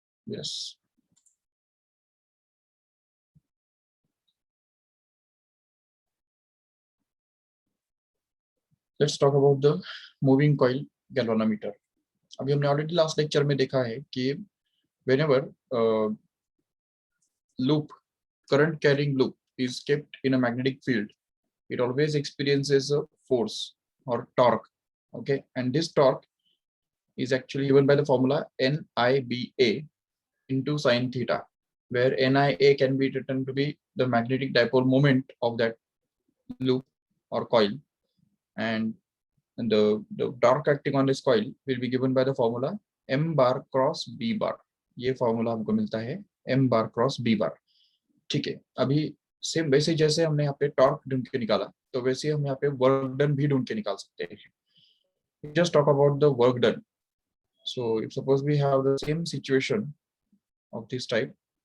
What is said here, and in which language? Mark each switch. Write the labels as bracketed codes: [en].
[en] Yes, let's talk about the moving coil galvanometer. [hi] अभी हमने already last lecture में देखा है कि [en] whenever loop, current carrying loop is kept in a magnetic field, it always experiences a force or torque. Okay, and this torque is actually given by the formula NIBA into sine theta, where NIA can be written to be the magnetic dipole moment of that loop or coil, and the torque acting on this coil will be given by the formula M bar cross B bar. [hi] ये formula हमको मिलता है M bar cross B bar. ठीक है, अभी same वैसे जैसे हमने यहाँ पे टॉर्क ढूंढ के निकाला, तो वैसे हम यहाँ पे वर्क डन भी ढूंढ के निकाल सकते हैं. [en] Just talk about the work done. So if suppose we have the same situation of this type,